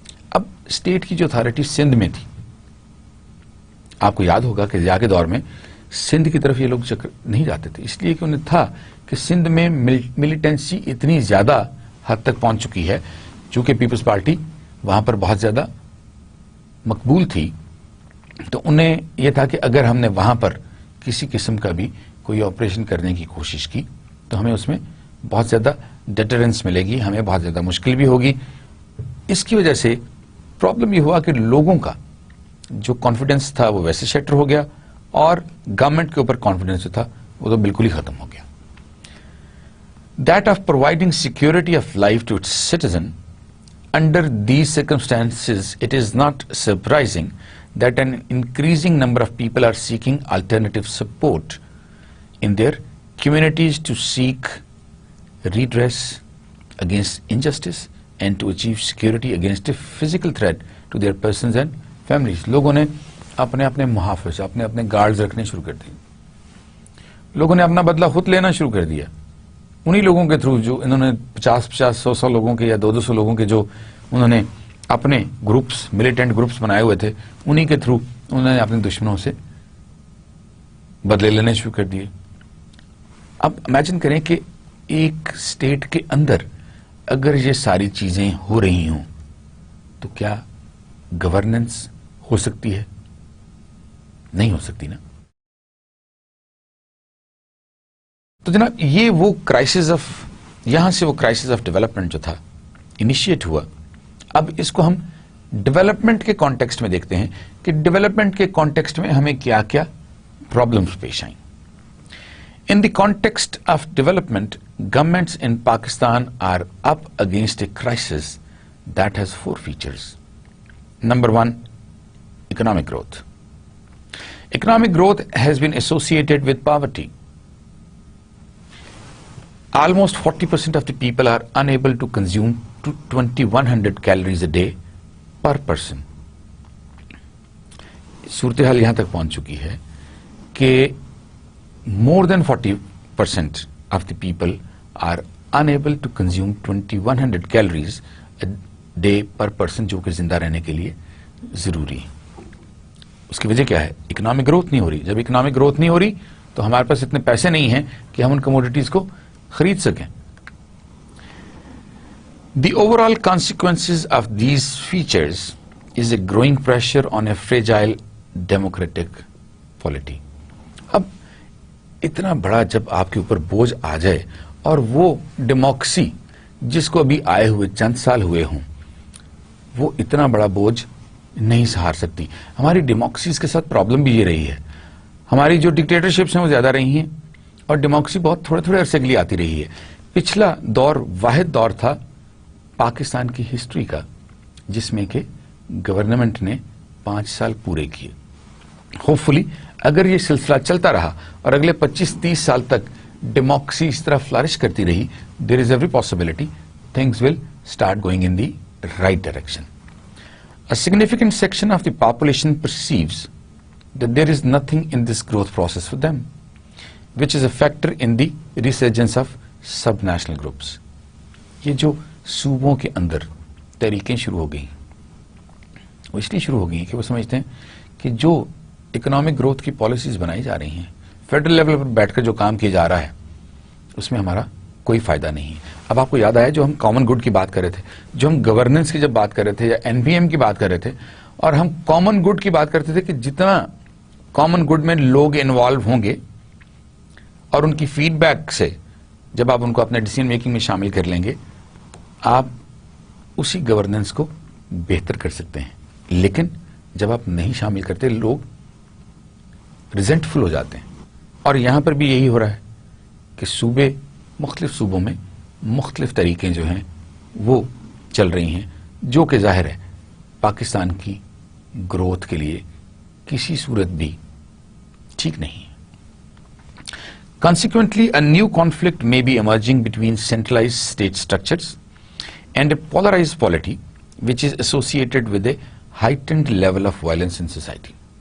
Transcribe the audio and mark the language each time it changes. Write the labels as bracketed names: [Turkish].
[Urdu] اب اسٹیٹ کی جو اتھارٹی سندھ میں تھی، آپ کو یاد ہوگا کہ ضیاء کے دور میں سندھ کی طرف یہ لوگ چکر نہیں جاتے تھے، اس لیے کہ انہیں تھا کہ سندھ میں ملیٹنسی اتنی زیادہ حد تک پہنچ چکی ہے، چونکہ پیپلز پارٹی وہاں پر بہت زیادہ مقبول تھی، تو انہیں یہ تھا کہ اگر ہم نے وہاں پر کسی قسم کا بھی کوئی آپریشن کرنے کی کوشش کی تو ہمیں اس میں بہت زیادہ ڈیٹرنس ملے گی، ہمیں بہت زیادہ مشکل بھی ہوگی. اس کی وجہ سے پرابلم یہ ہوا کہ لوگوں کا جو کانفیڈنس تھا وہ ویسے شیٹر ہو گیا، اور گورنمنٹ کے اوپر کانفیڈنس جو تھا وہ تو بالکل ہی ختم ہو گیا. [English] That of providing security of life to its citizen. Under these circumstances, it is not surprising that an increasing number of people are seeking alternative support in their communities to seek redress against injustice and to achieve security against a physical threat to their persons and families. [Urdu] لوگوں نے اپنے اپنے محافظ، اپنے guards رکھنے شروع کر دیے. لوگوں نے اپنا بدلہ خود لینا شروع کر دیا. انہی لوگوں کے تھرو جو انہوں نے 50-50 100 لوگوں کے یا 200 لوگوں کے جو انہوں نے اپنے گروپس ملیٹنٹ گروپس بنائے ہوئے تھے انہی کے تھرو انہوں نے اپنے دشمنوں سے بدلے لینے شروع کر دیے. اب امیجن کریں کہ ایک اسٹیٹ کے اندر اگر یہ ساری چیزیں ہو رہی ہوں تو کیا گورننس ہو سکتی ہے؟ نہیں ہو سکتی نا. تو جناب یہ وہ کرائسس آف یہاں سے وہ کرائسس آف ڈیولپمنٹ جو تھا انیشیٹ ہوا. اب اس کو ہم ڈیولپمنٹ کے کانٹیکسٹ میں دیکھتے ہیں کہ ڈیولپمنٹ کے کانٹیکسٹ میں ہمیں کیا کیا پرابلمس پیش آئیں. [English] In the context of development, governments in Pakistan are up against a crisis that has 4 features. Number 1, economic growth. Economic growth has been associated with poverty. Almost 40% of the people are unable to consume 2100 calories a day per person. [Urdu] صورتحال یہاں تک پہنچ چکی ہے کہ [English] more than 40% of the people are unable to consume 2100 calories a day per person [Urdu] جو کہ زندہ رہنے کے لیے ضروری ہے. اس کی وجہ کیا ہے؟ اکنامک گروتھ نہیں ہو رہی. جب اکنامک گروتھ نہیں ہو رہی تو ہمارے پاس اتنے پیسے نہیں ہیں کہ ہم ان کموڈیٹیز کو خرید سکیں. [English] The overall consequences of these features is a growing pressure on a fragile democratic polity. [Urdu] اب اتنا بڑا جب آپ کے اوپر بوجھ آ جائے اور وہ ڈیموکریسی جس کو ابھی آئے ہوئے چند سال ہوئے ہوں وہ اتنا بڑا بوجھ نہیں سہار سکتی. ہماری ڈیموکریسیز کے ساتھ پرابلم بھی یہ رہی ہے. ہماری جو ڈکٹیٹرشپس ہیں وہ زیادہ رہی ہیں اور ڈیموکریسی بہت تھوڑے تھوڑے عرصے کے لیے آتی رہی ہے. پچھلا دور واحد دور تھا پاکستان کی ہسٹری کا جس میں کہ گورنمنٹ نے 5 سال پورے کیے. ہوپ فلی اگر یہ سلسلہ چلتا رہا اور اگلے 25-30 سال تک ڈیموکریسی اس طرح فلرش کرتی رہی, [English] There is every possibility things will start going in the right direction. A significant section of the population perceives that there is nothing in this growth process for them, which is a factor in the resurgence of sub-national groups. [Urdu] یہ جو صوبوں کے اندر تحریکیں شروع ہو گئی وہ اس لیے شروع ہو گئی کہ وہ سمجھتے ہیں کہ جو اکنامک گروتھ کی پالیسیز بنائی جا رہی ہیں فیڈرل لیول پر بیٹھ کر جو کام کیا جا رہا ہے اس میں ہمارا کوئی فائدہ نہیں ہے. اب آپ کو یاد آیا جو ہم کامن گڈ کی بات کر رہے تھے, جو ہم گورننس کی جب بات کر رہے تھے یا NPM کی بات کر رہے تھے اور ہم کامن گڈ کی بات کرتے تھے کہ جتنا کامن گڈ میں لوگ انوالو ہوں گے اور ان کی فیڈ بیک سے جب آپ ان کو اپنے ڈیسیژن میکنگ میں شامل کر لیں گے آپ اسی گورننس کو بہتر کر سکتے ہیں. لیکن جب آپ نہیں شامل کرتے لوگ ریزنٹفل ہو جاتے ہیں. اور یہاں پر بھی یہی ہو رہا ہے کہ صوبے مختلف صوبوں میں مختلف طریقے جو ہیں وہ چل رہی ہیں جو کہ ظاہر ہے پاکستان کی گروتھ کے لیے کسی صورت بھی ٹھیک نہیں ہے. [English] Consequently, a new conflict may be emerging between centralized state structures and a polarized polity which is associated with a heightened level of violence in society.